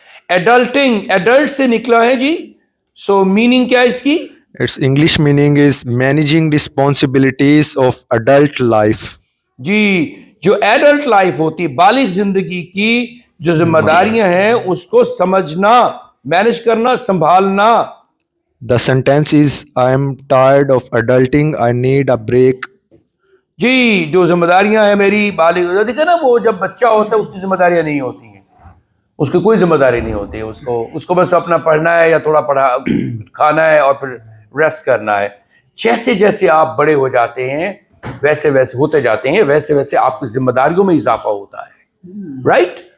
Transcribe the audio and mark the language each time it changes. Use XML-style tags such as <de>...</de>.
<hi>Adulting, adult से निकला है जी. So meaning क्या है इसकी?</hi> <en>Its English meaning is managing responsibilities of adult life.</en> <hi>जी, जो एडल्ट लाइफ होती है, बालिग जिंदगी की जो जिम्मेदारियां हैं उसको समझना, मैनेज करना, संभालना.</hi> <en>The sentence is I am tired of adulting. I need a break.</en> <hi>जी, जो जिम्मेदारियां हैं मेरी बालिग, देखिए ना, वो जब बच्चा होता है उसकी जिम्मेदारियां नहीं होती हैं, उसकी कोई जिम्मेदारी नहीं होती है, उसको बस अपना पढ़ना है या थोड़ा खाना है और फिर रेस्ट करना है. जैसे जैसे आप बड़े हो जाते हैं वैसे वैसे होते जाते हैं, वैसे वैसे आपकी जिम्मेदारियों में इजाफा होता है. राइट.</hi>